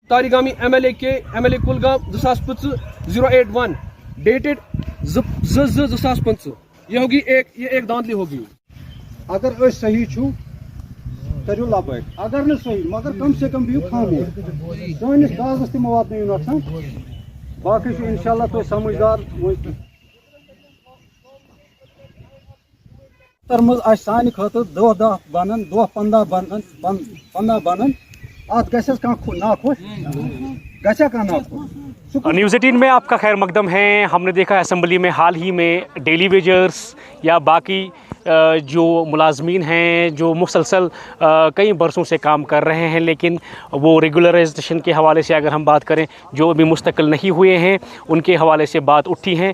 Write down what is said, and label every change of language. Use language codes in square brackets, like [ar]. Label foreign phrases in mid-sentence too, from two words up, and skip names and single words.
[hi] तारिगामी MLA कुलगाम 2025-081 डेटेड 2/2/2025 ये होगी ये एक दांतली होगी। [ks] अगर सही छु करू लबैक, अगर न सही मगर कम से कम बिहू खामोश सानिस कागज तम वात नुकसान बाकी इंशाल्लाह तो समझदार तरमज सान खतर दह 10 बनन 10 15 बनन 15 बनन अत गस नाखुश गसा का नाखुश। [hi] न्यूज़ 18 में आपका खैर मकदम है। हमने देखा असेंबली में हाल ही में [en] daily wagers [hi] या बाकी जो मुलाजमीन हैं जो मुसलसल कई बरसों से काम कर रहे हैं, लेकिन वो रेगुलराइजेशन के हवाले से अगर हम बात करें जो अभी मुस्तकिल नहीं हुए हैं उनके हवाले से बात उठी हैं।